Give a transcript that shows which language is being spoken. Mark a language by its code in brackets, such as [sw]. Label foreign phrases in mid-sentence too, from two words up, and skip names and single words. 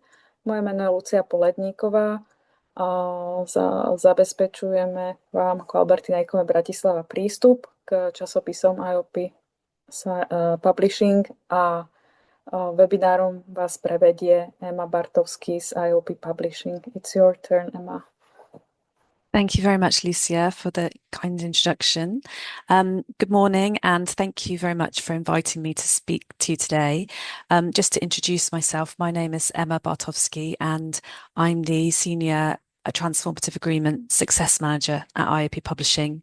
[sk] Moje meno je Lucia Poledníková a zabezpečujeme vám ako Albertina Ikome Bratislava prístup k časopisom IOP Publishing a webinárom vás prevedie Emma Bartovský z IOP Publishing. [en] It's your turn, Emma. Thank you very much, Lucia, for the kind introduction. Good morning, and thank you very much for inviting me to speak to you today. Just to introduce myself, my name is Emma Bartovsky, and I'm the Senior Transformative Agreement Success Manager at IOP Publishing.